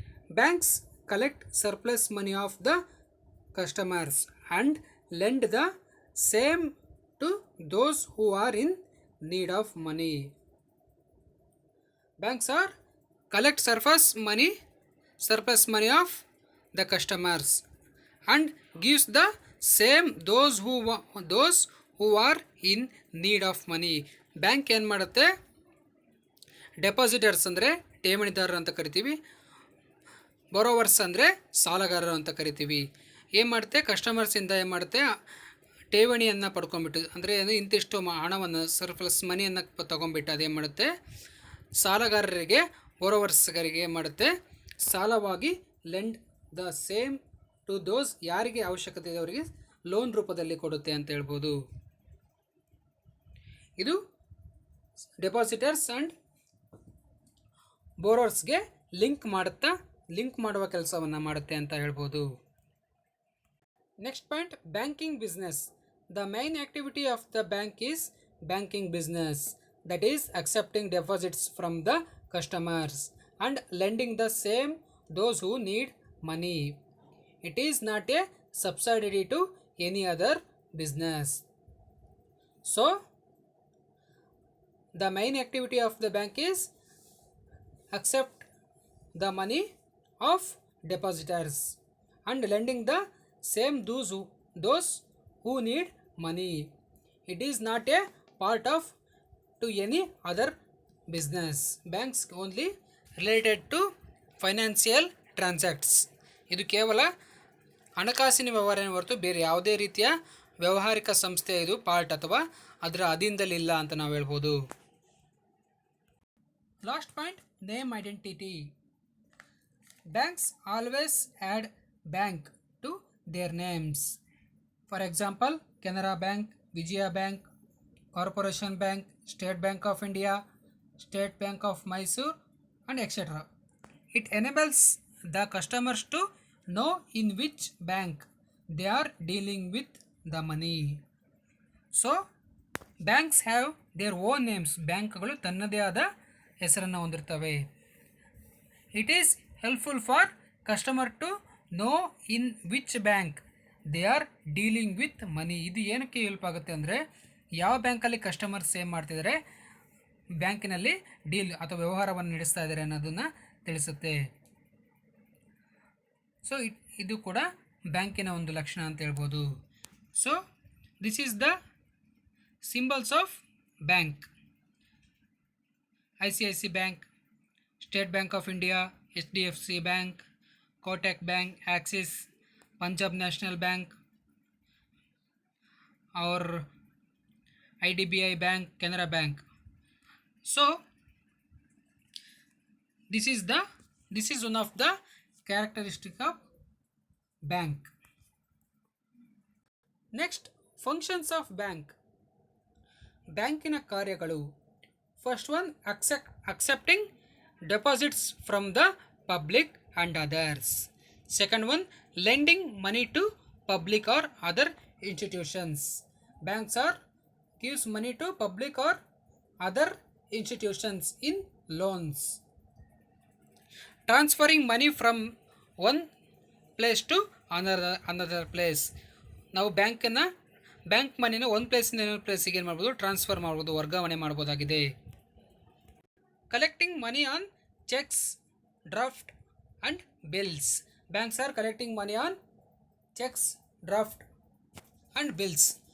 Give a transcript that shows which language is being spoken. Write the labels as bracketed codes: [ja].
[en] Banks collect surplus money of the customers and lend the same to those who are in need of money. Banks are collect surplus money of the customers and gives the same those who are in need of money. [kn] Bank ಏನು ಮಾಡುತ್ತೆ, depositors ಅಂದರೆ ಠೇವಣಿದಾರರು ಅಂತ ಕರಿತೀವಿ, ಬರೋವರ್ಸ್ ಅಂದರೆ ಸಾಲಗಾರರು ಅಂತ ಕರಿತೀವಿ. ಏನು ಮಾಡುತ್ತೆ, ಕಸ್ಟಮರ್ಸಿಂದ ಏನು ಮಾಡುತ್ತೆ, ಠೇವಣಿಯನ್ನು ಪಡ್ಕೊಂಬಿಟ್ಟು ಅಂದರೆ ಇಂತಿಷ್ಟು ಹಣವನ್ನು ಸರ್ಪ್ಲಸ್ ಮನಿಯನ್ನು ತೊಗೊಂಬಿಟ್ಟು ಅದೇನು ಮಾಡುತ್ತೆ, ಸಾಲಗಾರರಿಗೆ ಬರೋವರ್ಸ್ಗರಿಗೆ ಏನು ಮಾಡುತ್ತೆ, ಸಾಲವಾಗಿ [en] lend the same to those [kn] ಯಾರಿಗೆ ಅವಶ್ಯಕತೆ ಇದೆ ಅವರಿಗೆ ಲೋನ್ ರೂಪದಲ್ಲಿ ಕೊಡುತ್ತೆ ಅಂತ ಹೇಳ್ಬೋದು. ಇದು ಡೆಪಾಸಿಟರ್ಸ್ ಆ್ಯಂಡ್ ಬೋರೋರ್ಸ್ಗೆ ಲಿಂಕ್ ಮಾಡುವ ಕೆಲಸವನ್ನು ಮಾಡುತ್ತೆ ಅಂತ ಹೇಳ್ಬೋದು. [en] Next point, banking business. The main activity of the bank is banking business, that is accepting deposits from the customers and lending the same those who need money. It is not a subsidiary to any other business. So the main activity of the bank is accept the money of depositors and lending the same those who need money. It is not a part of to any other business. Banks only related to financial transacts. [kn] ಇದು ಕೇವಲ ಹಣಕಾಸಿನ ವ್ಯವಹಾರನೇ ಹೊರತು ಬೇರೆ ಯಾವುದೇ ರೀತಿಯ ವ್ಯಾವಹಾರಿಕ ಸಂಸ್ಥೆ ಇದು ಪಾರ್ಟ್ ಅಥವಾ ಅದರ ಅಧೀನದಲ್ಲಿಲ್ಲ ಅಂತ ನಾವು ಹೇಳ್ಬೋದು. [en] Last point, name identity. Banks always add bank to their names. For example, Canara Bank, Vijaya Bank, Corporation Bank, State Bank of India, State Bank of Mysore, and etc. It enables the customers to know in which bank they are dealing with the money. So, banks have their own names. [kn] ಬ್ಯಾಂಕ್ಗಳು ತನ್ನದೇ ಆದ ಹೆಸರನ್ನು ಹೊಂದಿರ್ತವೆ. [en] It is helpful for customer to know in which bank they are dealing with money. [kn] ಇದು ಏನಕ್ಕೆ help ಆಗುತ್ತೆ ಅಂದರೆ, ಯಾವ ಬ್ಯಾಂಕಲ್ಲಿ ಕಸ್ಟಮರ್ ಸೇವ್ ಮಾಡ್ತಿದ್ದಾರೆ, ಬ್ಯಾಂಕಿನಲ್ಲಿ ಡೀಲ್ ಅಥವಾ ವ್ಯವಹಾರವನ್ನು ನಡೆಸ್ತಾ ಇದ್ದಾರೆ ಅನ್ನೋದನ್ನು ತಿಳಿಸುತ್ತೆ. ಸೊ ಇದು ಕೂಡ ಬ್ಯಾಂಕಿನ ಒಂದು ಲಕ್ಷಣ ಅಂತ ಹೇಳ್ಬೋದು. [en] So this is the symbols of bank. ICICI Bank, State Bank of India, HDFC Bank, Kotak Bank, Axis, Punjab National Bank, [hi] और [en] IDBI Bank, Canara Bank. So this is one of the characteristic of bank. Next, functions of bank. [kn] ಬ್ಯಾಂಕಿನ ಕಾರ್ಯಗಳು. [en] First one, accepting deposits from the public and others. Second one, lending money to public or other institutions. Banks gives money to public or other institutions in loans. Transferring money from one place to another place. [kn] ನಾವು bank ಮನಿನ ಒಂದು ಪ್ಲೇಸಿಂದ ಇನ್ನೊಂದು ಪ್ಲೇಸಿಗೆ ಏನು ಮಾಡ್ಬೋದು, transfer ಮಾಡ್ಬೋದು, ವರ್ಗಾವಣೆ ಮಾಡ್ಬೋದಾಗಿದೆ. [en] Collecting money on cheques, draft and bills. Banks are collecting money on cheques, draft and bills.